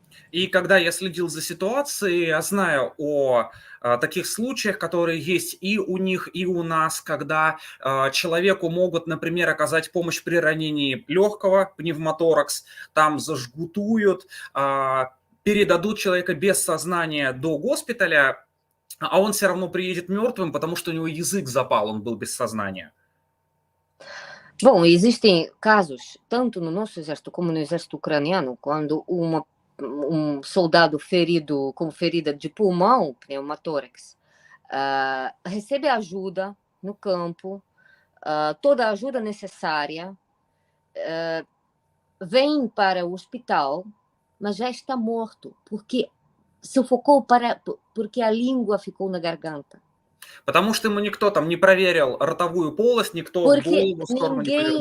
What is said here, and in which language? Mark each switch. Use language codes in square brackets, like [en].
[ru] И когда я следил за ситуацией, я знаю о таких случаях, которые есть и у них, и у нас, когда человеку могут, например, оказать помощь при ранении легкого, пневмоторакс, там зажгутуют, передадут человека без сознания до госпиталя, а он все равно приедет мертвым, потому что у него язык запал, он был без сознания. [pt] Bom, existem casos, tanto no nosso exército como no exército ucraniano, quando um soldado ferido com ferida de pulmão, pneumotórax, recebe ajuda no campo, toda a ajuda necessária, vem para o hospital, mas já está morto, porque sufocou porque a língua ficou na garganta. [ru] Потому что ему никто там не проверил ротовую полость, никто [pt] Porque [ru] голову в сторону не повернул.